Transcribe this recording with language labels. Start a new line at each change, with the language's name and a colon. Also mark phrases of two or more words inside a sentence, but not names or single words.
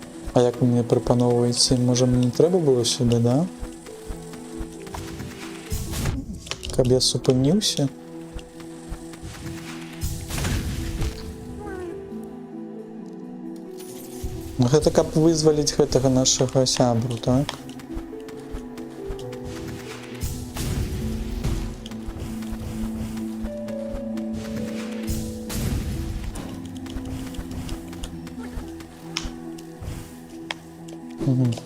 Ukrainian: А як ви мені пропановуєте? Може мені треба було сюди, да? Каб я зупинився?
Belarusian: Ну, гэта каб вызваліць гэтага нашага сябру, так? Угу.